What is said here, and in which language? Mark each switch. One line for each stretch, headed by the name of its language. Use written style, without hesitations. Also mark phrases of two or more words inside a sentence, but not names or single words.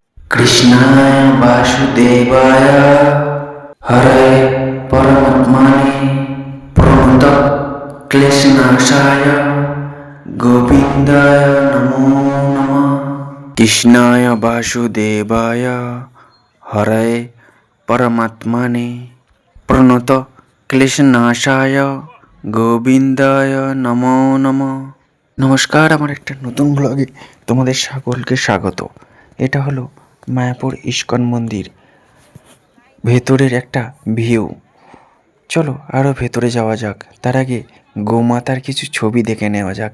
Sanskrit: कृष्णाय वासुदेवाय हरे परमात्मने प्रणत क्लेशनाशाय गोविंदाय नमो नमः। कृष्णाय वासुदेवाय हरे परमात्मने प्रणत क्लेशनाशाय গোবিন্দায় নমো নমঃ।
Bangla: নমস্কার, আমার একটা নতুন ব্লগে তোমাদের সকলকে স্বাগত। এটা হলো মায়াপুর ইস্কন মন্দির ভেতরের একটা ভিউ। চলো আরও ভেতরে যাওয়া যাক। তার আগে গোমাতার কিছু ছবি দেখে নেওয়া যাক।